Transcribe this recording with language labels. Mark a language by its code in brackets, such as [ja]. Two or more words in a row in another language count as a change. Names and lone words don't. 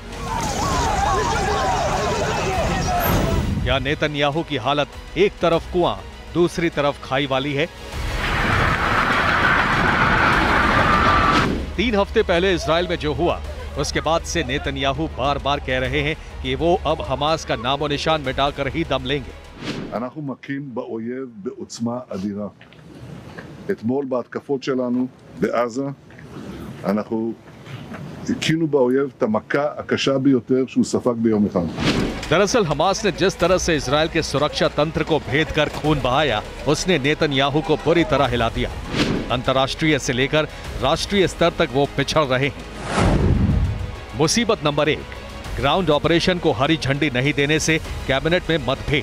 [hi] क्या नेतन्याहू की हालत एक तरफ कुआं, दूसरी तरफ खाई वाली है? 3 हफ्ते पहले इजराइल में जो हुआ, उसके बाद से नेतन्याहू बार बार कह रहे हैं कि वो अब हमास का नामो निशान मिटाकर ही दम लेंगे। [he] אנחנו מכים באויב בעוצמה אדירה. אתמול בהתקפות שלנו בעזה אנחנו הכינו באויב את המכה הקשה ביותר שהוא ספג ביום אחד. [hi] दरअसल हमास ने जिस तरह से इजराइल के सुरक्षा तंत्र को भेद कर खून बहाया, उसने नेतन्याहू को बुरी तरह हिला दिया। अंतर्राष्ट्रीय से लेकर राष्ट्रीय स्तर तक वो पिछड़ रहे हैं। मुसीबत नंबर 1, [en] ground operation [hi] को हरी झंडी नहीं देने से कैबिनेट में मतभेद।